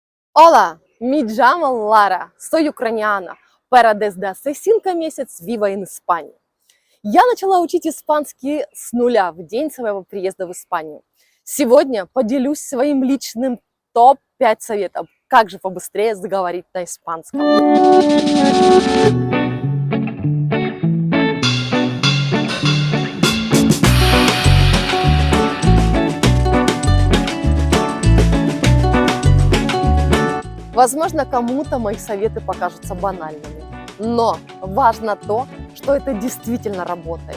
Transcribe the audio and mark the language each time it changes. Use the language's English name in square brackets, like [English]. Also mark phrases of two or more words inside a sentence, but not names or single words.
[Spanish] Hola, mi llamo Lara, soy ucraniana, pero desde hace 5 месяцев vivo en Испании. [Russian] Я начала учить испанский с нуля в день своего приезда в Испанию. Сегодня поделюсь своим личным топ-5 советов, как же побыстрее заговорить на испанском. Возможно, кому-то мои советы покажутся банальными, но важно то, что это действительно работает.